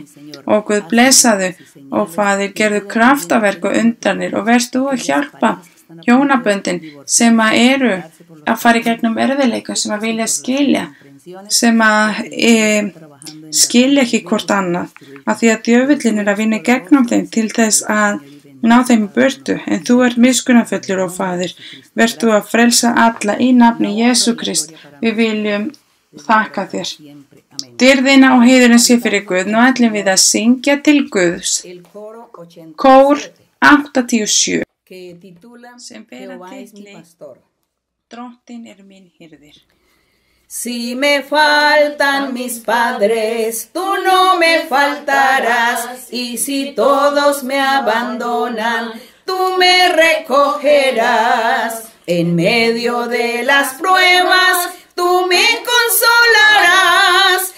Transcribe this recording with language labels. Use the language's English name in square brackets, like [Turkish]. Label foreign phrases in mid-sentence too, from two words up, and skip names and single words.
[Icelandic] Ó Guð, blessaðu, ó Faðir, gerðu kraftaverk og undanir og vertu að hjálpa hjónaböndin sem að eru að fara í gegnum erfiðleikum, sem að vilja skilja, sem að skilja ekki hvort annað, af því að djöfullinn að vinna gegnum þeim til þess að ná þeim í burtu, en þú ert miskunnarfullur ó Faðir, vertu að frelsa alla í nafni Jesú Krist. Við viljum þakka þér. Dyrðina og heiðurinn sé fyrir Guð. Nú ætlum við að syngja til Guðs. Kór 87 sem bera titli Drottinn minn hirðir. [Spanish] Si me faltan mis padres, tú no me faltarás, y si todos me abandonan, tú me recogerás. En medio de las pruebas, tú me consolarás.